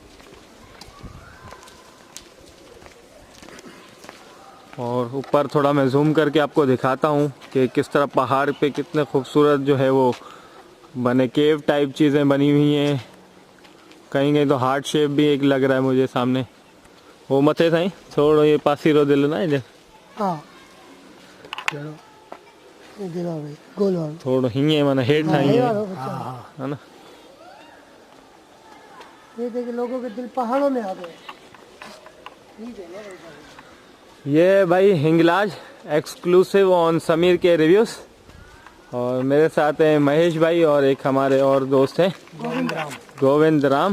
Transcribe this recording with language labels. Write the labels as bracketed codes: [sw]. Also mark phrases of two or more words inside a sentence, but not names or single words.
[hi] और ऊपर थोड़ा मैं जूम करके आपको दिखाता हूँ कि किस तरह पहाड़ पे कितने खूबसूरत जो है वो बने [en] cave type [hi] चीज़ें बनी हुई हैं। कहीं कहीं तो [en] heart shape [hi] भी एक लग रहा है मुझे सामने। [sd] वो मथे साईं थोड़ो ये पासी रो दिल ना इधर। [hi] हाँ, [sd] थोड़ो हीअं माना हेठि [hi] हाँ, है ना। ये देखिए लोगों के दिल पहाड़ों में आ गए। ये भाई हिंगलाज [en] exclusive on [hi] समीर के रिव्यूज। और मेरे साथ हैं महेश भाई और एक हमारे और दोस्त हैं गोविंद राम।